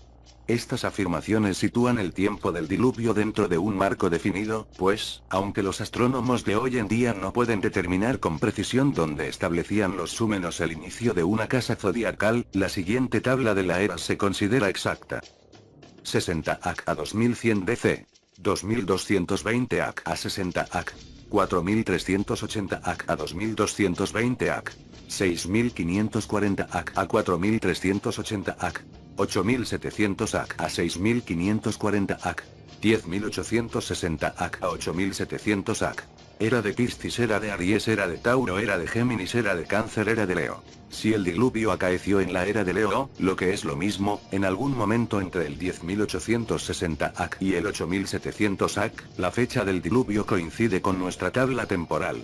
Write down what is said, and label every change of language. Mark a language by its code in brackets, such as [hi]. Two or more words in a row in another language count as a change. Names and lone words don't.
[es] Estas afirmaciones sitúan el tiempo del diluvio dentro de un marco definido, pues, aunque los astrónomos de hoy en día no pueden determinar con precisión dónde establecían los súmenos el inicio de una casa zodiacal, la siguiente tabla de la era se considera exacta. 60 AC a 2100 DC. 2220 AC a 60 AC. 4380 AC a 2220 AC. 6540 AC a 4380 AC. 8700 AC a 6540 AC. 10860 AC a 8700 AC. Era de Piscis, era de Aries, era de Tauro, era de Géminis, era de Cáncer, era de Leo. Si el diluvio acaeció en la era de Leo, lo que es lo mismo, en algún momento entre el 10860 AC y el 8700 AC, la fecha del diluvio coincide con nuestra tabla temporal.